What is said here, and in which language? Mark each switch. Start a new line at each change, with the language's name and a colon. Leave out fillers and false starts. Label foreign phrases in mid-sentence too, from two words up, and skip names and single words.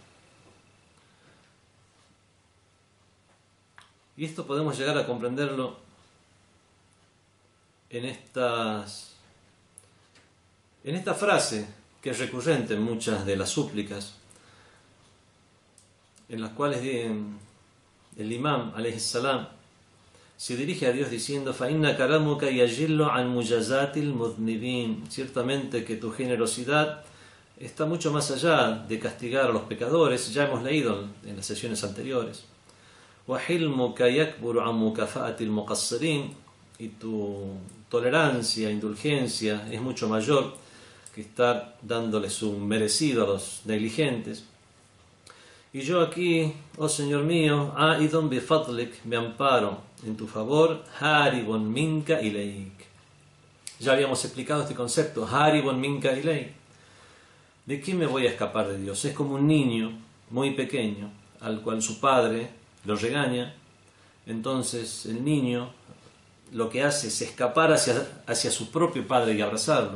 Spanish: Y esto podemos llegar a comprenderlo en esta frase que es recurrente en muchas de las súplicas, en las cuales el imam,
Arabic: عليه السلام,
Spanish: se dirige a Dios diciendo:
Arabic: فَإِنَّ كَرَمُكَ يَجِلُّ عَنْ مُجَازَاتِ الْمُذْنِبِينَ.
Spanish: Ciertamente que tu generosidad está mucho más allá de castigar a los pecadores, ya hemos leído en las sesiones anteriores.
Arabic: وَحِلْمُكَ يَكْبُرُ عَنْ مُكَافَأَةِ الْمُقَصِّرِينَ.
Spanish: Y tu tolerancia, indulgencia es mucho mayor que estar dándoles un merecido a los negligentes. Y yo aquí, oh Señor mío,
Arabic: عائذ بفضلك,
Spanish: me amparo en tu favor,
Arabic: هارب منك إليك.
Spanish: Ya habíamos explicado este concepto,
Arabic: هارب منك إليك.
Spanish: ¿De qué me voy a escapar de Dios? Es como un niño muy pequeño, al cual su padre lo regaña. Entonces el niño lo que hace es escapar hacia su propio padre y abrazarlo.